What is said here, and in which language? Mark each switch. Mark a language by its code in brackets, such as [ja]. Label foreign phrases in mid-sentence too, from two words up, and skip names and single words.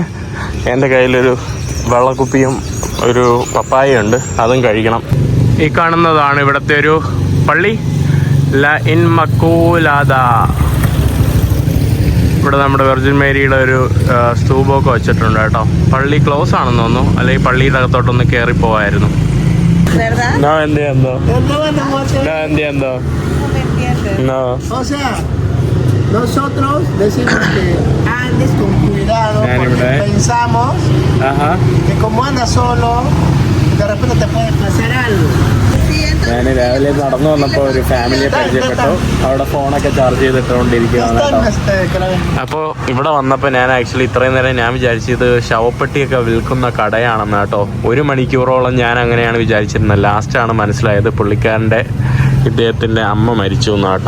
[ml] എൻ്റെ കയ്യിലൊരു വെള്ളക്കുപ്പിയും ഒരു പപ്പായയുണ്ട്, അതും കഴിക്കണം. ഈ കാണുന്നതാണ് ഇവിടുത്തെ ഒരു പള്ളി, ല ഇൻ മക്കൂലാദ. ഇവിടെ നമ്മുടെ വെർജിൻ മേരിയുടെ ഒരു സ്തൂപമൊക്കെ വെച്ചിട്ടുണ്ട് കേട്ടോ. പള്ളി ക്ലോസ് ആണെന്ന് തോന്നുന്നു, അല്ലെങ്കിൽ പള്ളിയുടെ അകത്തോട്ടൊന്ന് കയറി പോവായിരുന്നു. [es] Nosotros decimos que andes con cuidado porque pensamos que como andas solo, de repente te puede pasar algo. [ml] ഞാൻ രാവിലെ നടന്നു വന്നപ്പോൾ ഒരു ഫാമിലിയെ പരിചയപ്പെട്ടു. അവിടെ ഫോണൊക്കെ ചാർജ് ചെയ്തിട്ടുകൊണ്ടിരിക്കുകയാണ് കേട്ടോ. അപ്പോൾ ഇവിടെ വന്നപ്പോൾ ഞാൻ ആക്ച്വലി ഇത്രയും നേരം ഞാൻ വിചാരിച്ചത് ശവപ്പെട്ടിയൊക്കെ വിൽക്കുന്ന കടയാണെന്ന് കേട്ടോ. 1 മണിക്കൂറോളം ഞാൻ അങ്ങനെയാണ് വിചാരിച്ചിരുന്നത്. ലാസ്റ്റാണ് മനസ്സിലായത് ഇദ്ദേഹത്തിൻ്റെ അമ്മ മരിച്ചു എന്ന് കേട്ടോ.